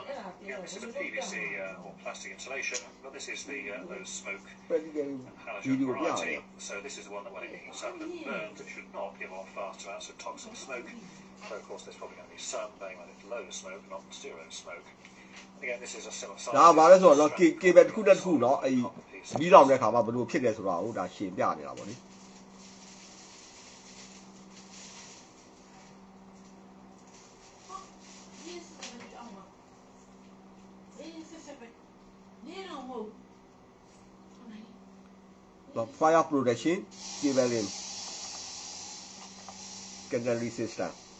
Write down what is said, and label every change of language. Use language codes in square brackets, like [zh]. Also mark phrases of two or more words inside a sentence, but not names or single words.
[en] Again, this is a PVC or plastic insulation, but this is the low smoke and halogen variety. So this is the one that when it heats up and burns, it should not give off vast amounts of toxic smoke. So of course there's probably going to be some being when it's low smoke, not zero smoke. Again, this is a similar size. [my] ဒါပါလဲဆိုတော့ cable တစ်ခုတစ်ခုเนาะအဲ့မီးလောင်တဲ့ခါမှာဘယ်လိုဖြစ်လဲဆိုတာကိုဒါရှင်းပြနေတာပေါ့လေ [en] Fire protection cabling Catary system.